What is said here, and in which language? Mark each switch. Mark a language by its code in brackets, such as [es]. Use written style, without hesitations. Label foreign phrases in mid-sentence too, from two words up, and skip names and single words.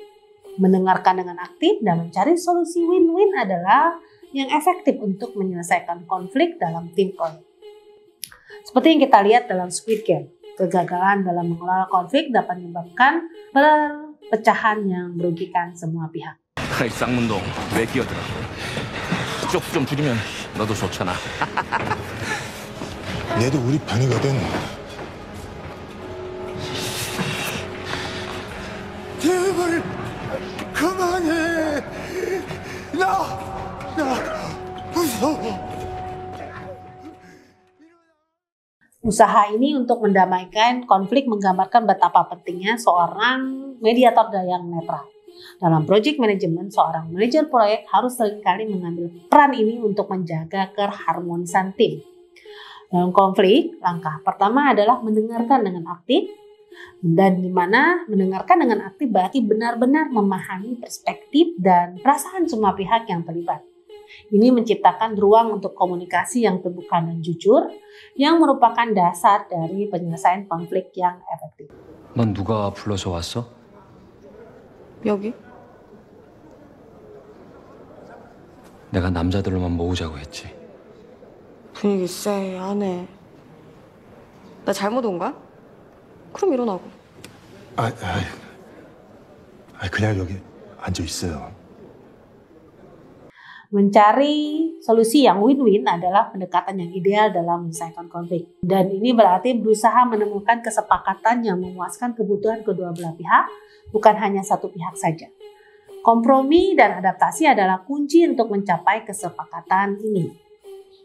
[id] Mendengarkan dengan aktif dan mencari solusi win-win adalah yang efektif untuk menyelesaikan konflik dalam tim proyek. Seperti yang kita lihat dalam Squid Game, kegagalan dalam mengelola konflik dapat menyebabkan perpecahan yang merugikan semua pihak. [ko] 아이 쌍문동 왜 끼어들어? 쪽수 좀 줄이면 너도 좋잖아. 얘도 우리 편이거든. 제발 그만해. 나 무서워. [id] Usaha ini untuk mendamaikan konflik menggambarkan betapa pentingnya seorang mediator yang netral. Dalam [en] project management, [id] seorang manajer proyek harus seringkali mengambil peran ini untuk menjaga keharmonisan tim. Dalam konflik, langkah pertama adalah mendengarkan dengan aktif, dan di mana mendengarkan dengan aktif berarti benar-benar memahami perspektif dan perasaan semua pihak yang terlibat. Ini menciptakan ruang untuk komunikasi yang terbuka dan jujur, yang merupakan dasar dari penyelesaian konflik yang efektif. [ko] 넌 누가 불러서 왔어? 여기? 내가 남자들로만 모으자고 했지. 분위기 쎄하네. 나 잘못 온 거야? 그럼 일어나고. 그냥 여기 앉아 있어요. [id] Mencari solusi yang win-win adalah pendekatan yang ideal dalam menyelesaikan konflik. Dan ini berarti berusaha menemukan kesepakatan yang memuaskan kebutuhan kedua belah pihak, bukan hanya satu pihak saja. Kompromi dan adaptasi adalah kunci untuk mencapai kesepakatan ini.